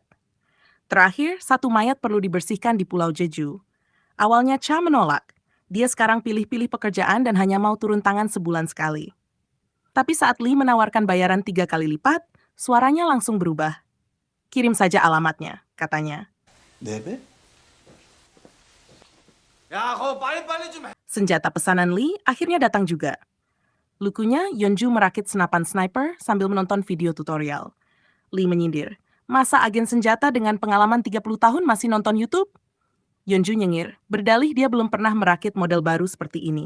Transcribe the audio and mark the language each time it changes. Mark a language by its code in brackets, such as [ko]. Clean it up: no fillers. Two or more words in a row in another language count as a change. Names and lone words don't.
[id] Terakhir, satu mayat perlu dibersihkan di Pulau Jeju. Awalnya Cha menolak. Dia sekarang pilih-pilih pekerjaan dan hanya mau turun tangan sebulan sekali. Tapi saat Lee menawarkan bayaran 3 kali lipat, suaranya langsung berubah. Kirim saja alamatnya, katanya. [ko] 네 야, 그거 빨리빨리 좀 해. [id] Senjata pesanan Lee akhirnya datang juga. Lucunya, Yeonju merakit senapan sniper sambil menonton video tutorial. Lee menyindir, masa agen senjata dengan pengalaman 30 tahun masih nonton YouTube? Yeonju nyengir, berdalih dia belum pernah merakit model baru seperti ini.